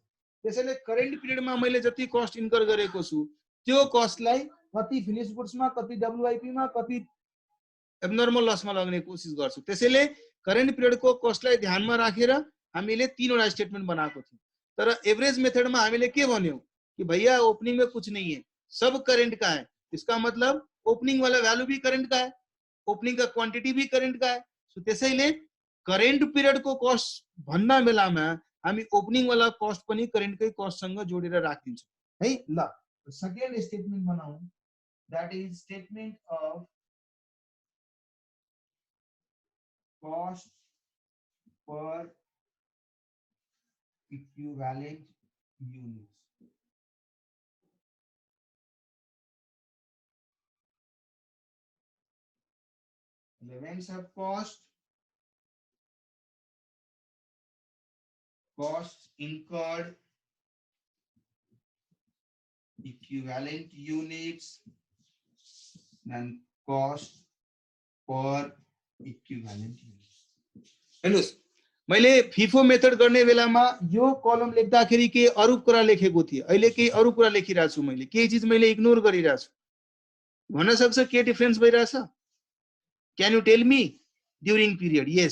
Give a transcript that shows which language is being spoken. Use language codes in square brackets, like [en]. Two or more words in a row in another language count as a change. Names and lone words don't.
[ne] त्यसैले करेन्ट पिरियडमा मैले जति [en] cost incur [ne] गरेको छु त्यो कस्टलाई कति फिनिश गुड्समा, कति डब्ल्युआइपी मा, कति एब्नर्मल लसमा लगाउने कोसिस गर्छु। त्यसैले करेन्ट पिरियडको कस्टलाई ध्यानमा राखेर हामीले तीनवटा स्टेटमेन्ट बनाएको थियौं। तर एभरेज मेथडमा हामीले के भन्यौं कि भैया [hi] ओपनिङ में कुछ नहीं है, सब करेंट का है। इसका मतलब ओपनिङ वाला भ्यालु भी करेंट का है, ओपनिङ का क्वान्टिटी भी करेंट का है। [ne] सो त्यसैले करेन्ट पिरियडको कस्ट भन्दा बेलामा हामी ओपनिङ वाला कस्ट पनि करेन्टकै कस्टसँग जोडेर राखिदिन्छौँ है। [en] ल second statement [ne] बनाऊ, [en] that is statement of cost per equivalent units. Elements of cost, costs incurred, equivalent units, and cost per equivalent units. [ne] हेर्नुस्, मैले फिफो मेथड गर्ने बेलामा यो कलम लेख्दाखेरि के अरु कुरा लेखेको थिए, अहिले केही अरु कुरा लेखिरहेको छु। मैले केही चीज मैले इग्नोर गरिरहेको छु। भन्न सक्छ के डिफरेन्स भइरहेछ? [en] can you tell me? during period, yes.